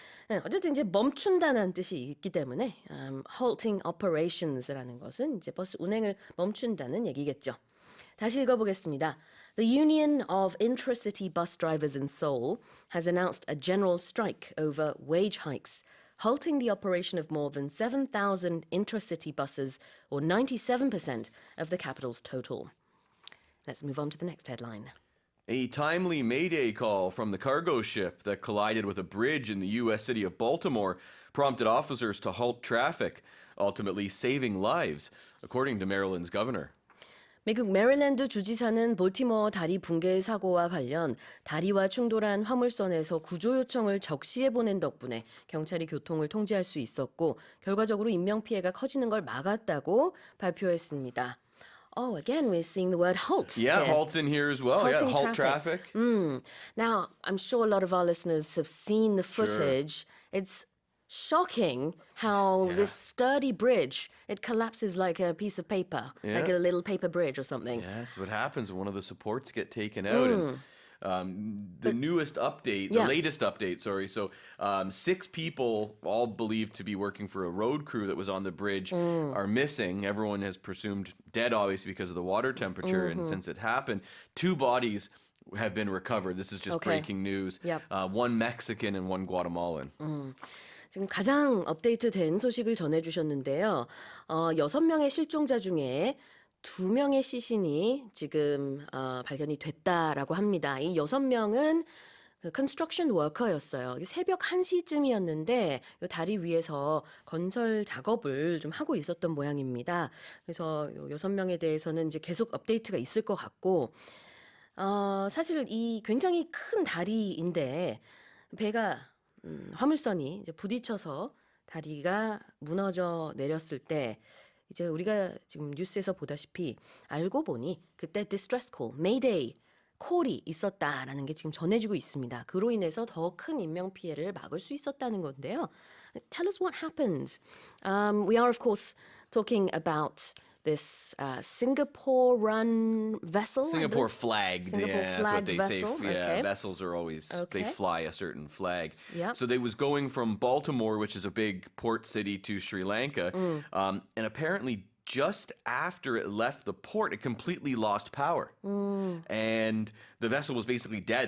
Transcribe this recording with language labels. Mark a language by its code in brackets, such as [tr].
[ko] 네, 어쨌든 이제 멈춘다는 뜻이 있기 때문에 halting operations라는 것은 이제 버스 운행을 멈춘다는 얘기겠죠. 다시 읽어보겠습니다. [en] The Union of Intracity Bus Drivers in Seoul has announced a general strike over wage hikes, halting the operation of more than 7,000 intracity buses, or 97% of the capital's total. Let's move on to the next headline. A timely mayday call from the cargo ship that collided with a bridge in the U.S. city of Baltimore prompted officers to halt traffic, ultimately saving lives, according to Maryland's governor. [ko] 미국 메릴랜드 주지사는 볼티모어 다리 붕괴 사고와 관련 다리와 충돌한 화물선에서 구조 요청을 적시해 보낸 덕분에 경찰이 교통을 통제할 수 있었고 결과적으로 인명 피해가 커지는 걸 막았다고 발표했습니다. [en] Oh, again, we're seeing the word halt. Yeah, here. halts in here as well. Halting yeah, halt traffic. traffic. Now, I'm sure a lot of our listeners have seen the footage. It's shocking how this sturdy bridge, it collapses like a piece of paper, like a little paper bridge or something. Yes, what happens when one of the supports get taken out. And the newest update, the latest update, sorry. So 6 people, all believed to be working for a road crew that was on the bridge, are missing. Everyone has presumed dead, obviously, because of the water temperature. And since it happened, 2 bodies have been recovered. This is just breaking news. Yep. 1 Mexican and 1 Guatemalan. [ko] 지금 가장 업데이트된 소식을 전해주셨는데요. 6명의 실종자 중에 2명의 시신이 지금 발견이 됐다라고 합니다. 이 6명은 construction worker였어요. 새벽 1시쯤이었는데 이 다리 위에서 건설 작업을 좀 하고 있었던 모양입니다. 그래서 6명에 대해서는 이제 계속 업데이트가 있을 것 같고 사실 이 굉장히 큰 다리인데 배가 화물선이 이제 부딪혀서 다리가 무너져 내렸을 때 이제 우리가 지금 뉴스에서 보다시피 알고 보니 그때 distress call, mayday 콜이 있었다라는 게 지금 전해지고 있습니다. 그로 인해서 더 큰 인명 피해를 막을 수 있었다는 건데요. [en] Tell us what happened. We are of course talking about this Singapore-run vessel. Singapore flagged. Singapore yeah, that's what flagged they vessel. say. Yeah, Okay. vessels are always they Okay. fly a certain flag. Yep. So they was going from Baltimore, which is a big port city, to Sri Lanka, and apparently just after it left the port, it completely lost power, and the vessel was basically dead.